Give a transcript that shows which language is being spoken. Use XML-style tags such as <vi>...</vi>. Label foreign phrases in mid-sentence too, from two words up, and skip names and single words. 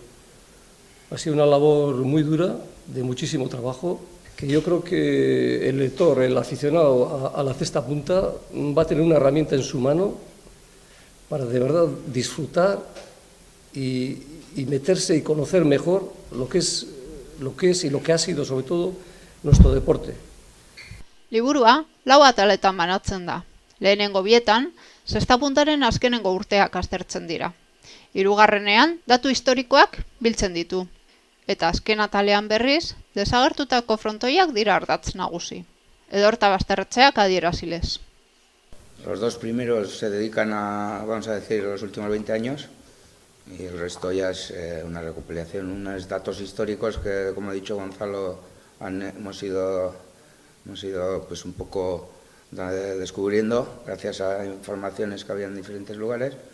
<es>Ha sido una labor muy dura, de muchísimo trabajo, que yo creo que el lector, el aficionado a la Zesta Punta, va a tener una herramienta en su mano para de verdad disfrutar y meterse y conocer mejor lo que es y lo que ha sido, sobre todo, nuestro deporte.</es> <eu>Liburua, 4 ataletan banatzen da. Lehenengo bietan, Zesta Puntaren azkenengo urteak aztertzen dira. Hirugarrenean, datu historikoak biltzen ditu. Eta azken atalean berriz, desagertutako frontoiak dira ardatz nagusi. Edorta Basterretxeak adierazilez.</eu> <es>Los dos primeros se dedican a, vamos a decir, los últimos 20 años y el resto ya es una recopilación, unos datos históricos que, como ha dicho Gonzalo, hemos ido pues un poco descubriendo gracias a informaciones que había en diferentes lugares.</es>